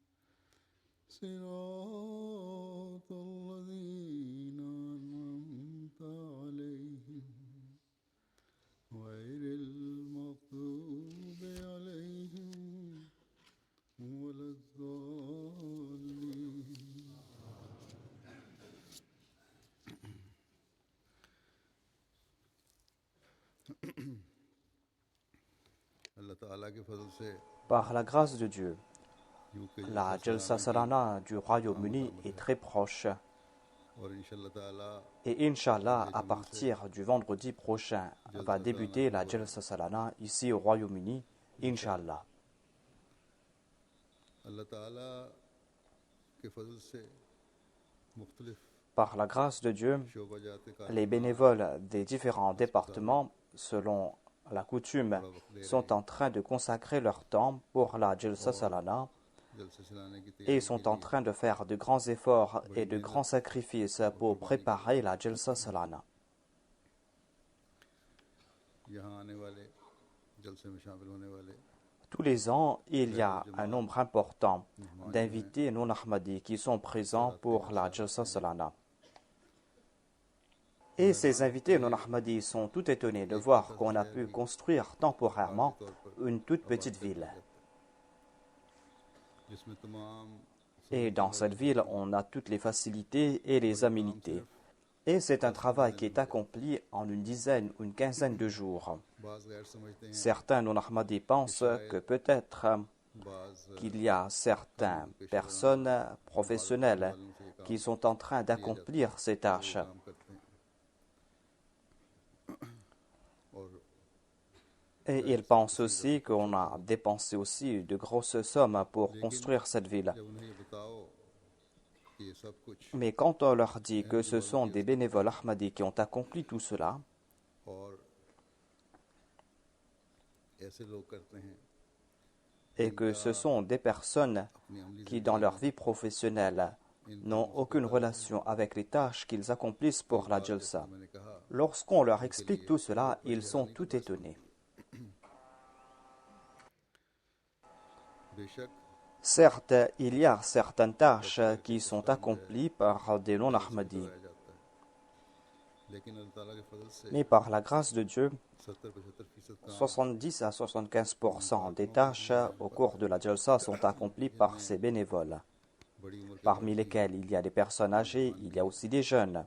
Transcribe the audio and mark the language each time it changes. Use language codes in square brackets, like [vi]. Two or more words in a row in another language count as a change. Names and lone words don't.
[ar] صراط الذين أنعمت عليهم غير المغضوب عليهم ولا الضالين. [ur] اللہ تعالیٰ کے فضل سے [fr] Par la grâce de Dieu, la Jalsa Salana du Royaume-Uni est très proche. [ur] اور انشاءاللہ تعالیٰ [fr] Et [ar] إن شاء الله, [fr] à partir du vendredi prochain, va débuter la Jalsa Salana ici au Royaume-Uni, [ar] إن شاء الله. [ur] اللہ تعالیٰ کے فضل سے مختلف [fr] Par la grâce de Dieu, [ur] شعبہ جات کا [fr] les bénévoles des différents départements, selon la coutume, sont en train de consacrer leur temps pour la Jalsa Salana [ur] جلسے چلانے کی [fr] et sont en train de faire de grands efforts et de grands sacrifices pour préparer la Jalsa Salana. [ur] یہاں آنے والے جلسے میں شامل ہونے والے [fr] Tous les ans, il y a un nombre important d'invités non-Ahmadis qui sont présents pour la Jalsa Salana. Et ces invités non-Ahmadis sont tout étonnés de voir qu'on a pu construire temporairement une toute petite ville. [ur] جس میں تمام [fr] Et dans cette ville, on a toutes les facilités et les aménités. Et c'est un travail qui est accompli en une dizaine ou une quinzaine de jours. [ur] بعض غیر سمجھتے ہیں [fr] Certains non-Ahmadis pensent que peut-être [ur] بعض [fr] qu'il y a certaines personnes professionnelles qui sont en train d'accomplir ces tâches. [ur] کام کرتے ہیں اور [fr] Et ils pensent aussi qu'on a dépensé aussi de grosses sommes pour construire cette ville. [ur] جب انہیں یہ بتاؤ کہ یہ سب کچھ [fr] Mais quand on leur dit que ce sont des bénévoles Ahmadis qui ont accompli tout cela, [ur] اور ایسے لوگ کرتے ہیں [fr] et que ce sont des personnes [ur] اپنی عملی [fr] qui, dans leur vie professionnelle, n'ont aucune relation avec les tâches qu'ils accomplissent pour la Jalsa. [ur] میں نے کہا [fr] Lorsqu'on leur explique tout cela, ils sont tout étonnés. [ur] بے شک [fr] Certes, il y a certaines tâches qui sont accomplies par des non-Ahmadis, [ur] کرایا جاتا ہے لیکن اللہ تعالیٰ کے فضل سے [fr] mais par la grâce de Dieu, [ur] 70-75% کام [fr] 70 à 75% des tâches au cours de la Jalsa sont accomplies par ces bénévoles, [ur] بڑی عمر کے [fr] parmi lesquels il y a des personnes âgées, il y a aussi des jeunes,